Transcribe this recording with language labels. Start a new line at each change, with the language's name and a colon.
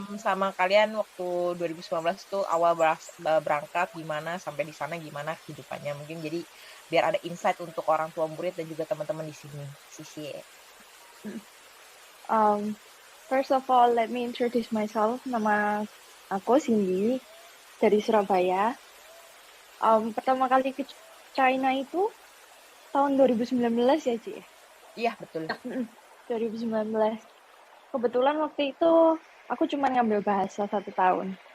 Indonesian: sama kalian waktu 2019 tuh awal berangkat gimana, sampai di sana gimana kehidupannya, mungkin jadi biar ada insight untuk orang tua murid dan juga teman-teman di sini. Sisi.
English: First of all, let me introduce myself.
Indonesian: Nama aku Cindy dari Surabaya. Pertama kali ke China itu tahun 2019 ya, Ci? Iya, betul. 2019. Kebetulan waktu itu aku cuma ngambil bahasa 1 tahun.